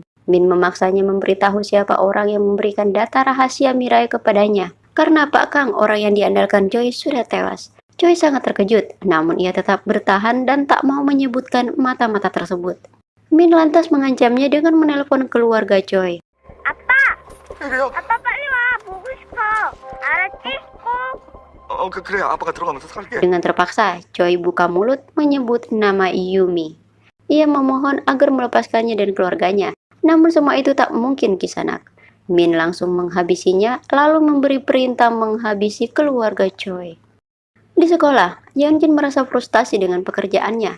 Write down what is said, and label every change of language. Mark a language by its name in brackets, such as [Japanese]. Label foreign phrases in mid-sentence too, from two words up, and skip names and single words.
[Indonesian] Min memaksanya memberitahu siapa orang yang memberikan data rahasia Mirai kepadanya. Karena Pak Kang, orang yang diandalkan Choi, sudah tewas. Choi sangat terkejut, namun ia tetap bertahan dan tak mau menyebutkan mata-mata tersebut. Min lantas mengancamnya dengan menelpon keluarga Choi. [Korean] 그래요? 아빠 빨리 와. 보고 싶어. 알았지? 꼭. 그래. 아빠가 들어가면서 살게. [Indonesian] Dengan terpaksa, Choi buka mulut menyebut nama Yumi. Ia memohon agar melepaskannya dan keluarganya. Namun semua itu tak mungkin Kisanak. Min langsung menghabisinya, lalu memberi perintah menghabisi keluarga Choi. Di sekolah, Yeonjin merasa frustasi dengan pekerjaannya.